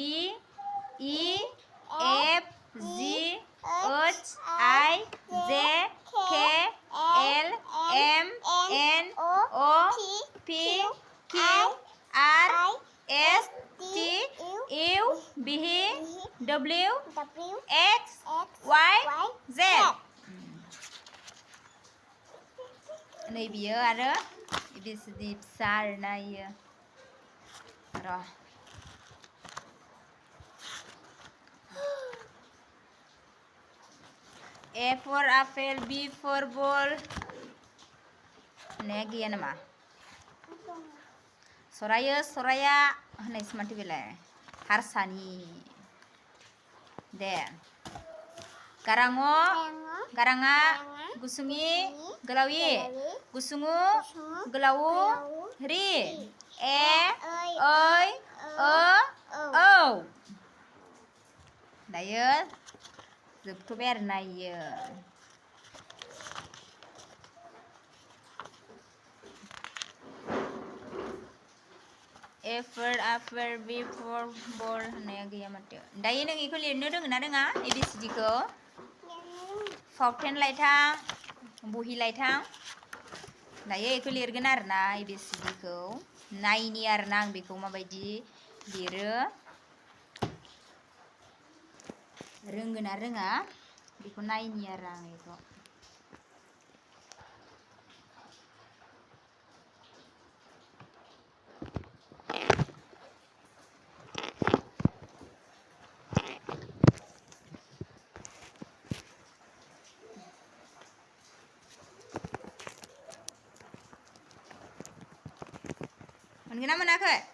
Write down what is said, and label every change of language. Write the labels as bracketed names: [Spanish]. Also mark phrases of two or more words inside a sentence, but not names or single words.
[English] E F G H I J K L M N O P Q R S T U V W X Y Z [Bodo] नै बियो आरो ABCD फिसा आरोना इयो र' [English] A for apple, B for ball [Bodo] होननाया गैया नामा सरायो सराया होननायसो माथो बेलाय हारसानि दे गाराङ गाराङा गुसुङि गोलावि गुसुङु गोलावु रि ए ओइ ओ औ दायो जोबथ'बाय आरोना इयो [English] A for apple, B for ball [Bodo] होननाया गैया माथो दायो नों इखौ लिरनो रोङो ना रोङा ABCD खौ फावथेन लाइथां बहि लाइथां दायो इखौ लिरगोन आरोना ABCD खौ नायनि आरोना आं बेखौ माबायदि लिरो रोंगोन ना रोङा बेखौ नायनि आरो आं इखौ मोनगोन ना मोनाखै